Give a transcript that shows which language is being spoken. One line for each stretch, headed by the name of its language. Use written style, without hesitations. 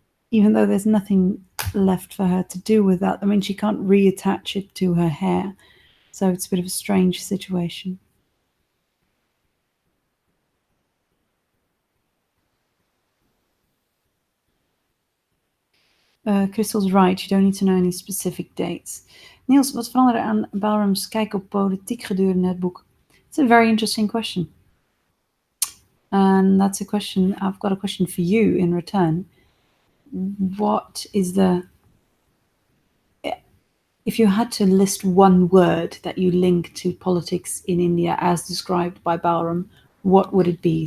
English: even though there's nothing left for her to do with that. I mean, she can't reattach it to her hair, so it's a bit of a strange situation. Crystal's right, you don't need to know any specific dates.
Dutch: Niels, wat veranderde aan Balram's kijk op politiek gedurende het boek?
English: It's a very interesting question. And that's a question, I've got a question for you in return. What is the, if you had to list one word that you link to politics in India as described by Balram, what would it be?